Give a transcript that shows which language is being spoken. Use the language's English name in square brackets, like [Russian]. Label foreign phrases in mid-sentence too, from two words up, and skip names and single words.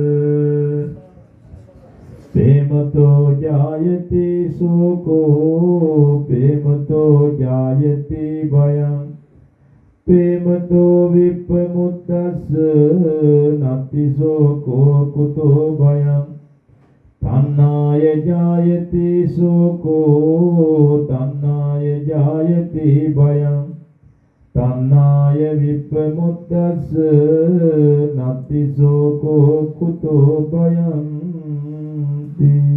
[Pali] පේමතෝ ජායති සෝකෝ පේමතෝ ජායති භයං පේමතෝ විප්පමුත්තස්ස නත්ති සෝකෝ කුතෝ භයං තණ්හාය ජායති සෝකෝ තණ්හාය ජායති භයං තණ්හාය විප්පමුද්දස්ස නත්ති සෝකෝ කුතෝ භයන්ති.